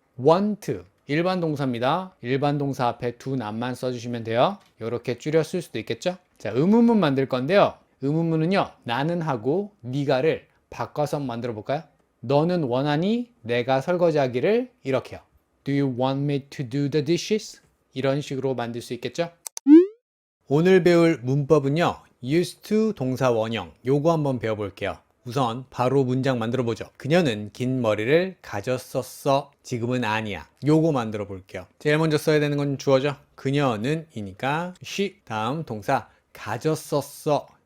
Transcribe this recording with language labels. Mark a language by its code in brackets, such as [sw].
[ko] want 일반 동사입니다. 일반 동사 앞에 do not만 써주시면 돼요. 이렇게 줄여 쓸 수도 있겠죠? 자, 의문문 만들 건데요. 의문문은요, 나는 하고 네가를 바꿔서 만들어 볼까요? 너는 원하니 내가 설거지하기를 이렇게요. [en] Do you want me to do the dishes? [ko] 이런 식으로 만들 수 있겠죠? 오늘 배울 문법은요, used to 동사 원형 요거 한번 배워볼게요. 우선 바로 문장 만들어 보죠. 그녀는 긴 머리를 가졌었어. 지금은 아니야. 요거 만들어 볼게요. 제일 먼저 써야 되는 건 주어죠. 그녀는 이니까 she 다음 동사 가졌었어.